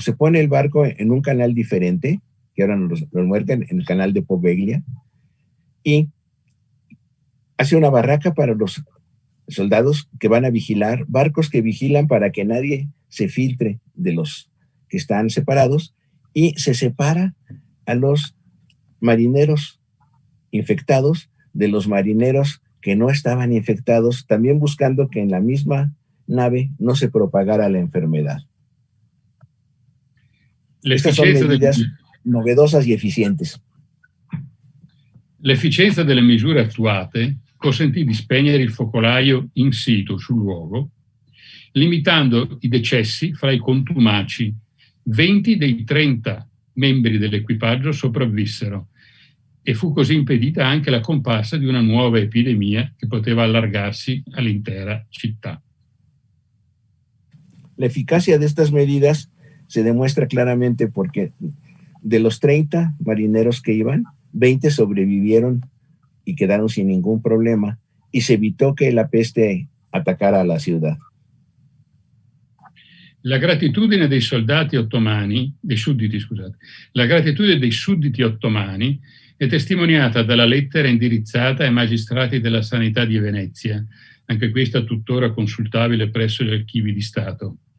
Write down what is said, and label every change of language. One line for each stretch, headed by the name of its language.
Spanish: Se pone el barco en un canal diferente, que ahora nos muestran en el canal de Poveglia, y hace una barraca para los soldados que van a vigilar, barcos que vigilan para que nadie se filtre de los que están separados, y se separa a los marineros infectados de los marineros que no estaban infectados, también buscando que en la misma nave no se propagara la enfermedad. Estas son medidas novedosas y eficientes.
Italian: L'efficienza delle misure attuate consentì di spegnere il focolaio in situ sul luogo, limitando i decessi fra i contumaci. 20 dei 30 membri dell'equipaggio sopravvissero e fu così impedita anche la comparsa di una nuova epidemia che poteva allargarsi all'intera città.
Spanish: La eficacia de estas medidas se demuestra claramente porque de los 30 marineros que iban, 20 sobrevivieron y quedaron sin ningún problema, y se evitó que la peste atacara a la ciudad.
Italian: La gratitudine dei soldati ottomani, dei sudditi, scusate, la gratitudine dei sudditi ottomani è testimoniata dalla lettera indirizzata ai magistrati della sanità di Venezia, anche questa tuttora consultabile presso gli archivi di Stato.